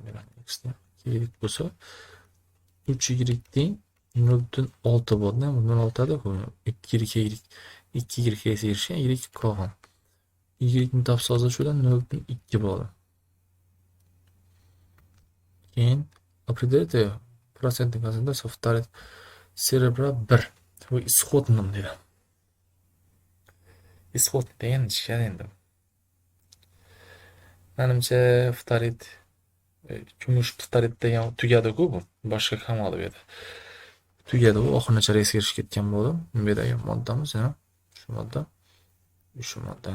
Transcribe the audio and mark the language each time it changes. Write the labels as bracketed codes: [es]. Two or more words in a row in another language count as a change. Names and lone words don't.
[uz] X teng 2y bo'lsa 3y teng 0,6 bo'ladi. 0,6 da 2y esa erishgan, y qolgan. Y ni topsa hozir shudan 0,2 bo'ladi. [ru] Keyin определите процентный концентрация фтарит серебра 1. [uz] Bu исходным dedi. Исход degan ishlar endi. Menimcha ftarit kumush ftarit degan tugadi-ku bu. Boshqa qolmadi bu yerda. tugadi u. Oxirgacha reysga kirishib ketgan bo'ldi. Bu yerdagi moddamiz, ha. Shu modda. Shu modda.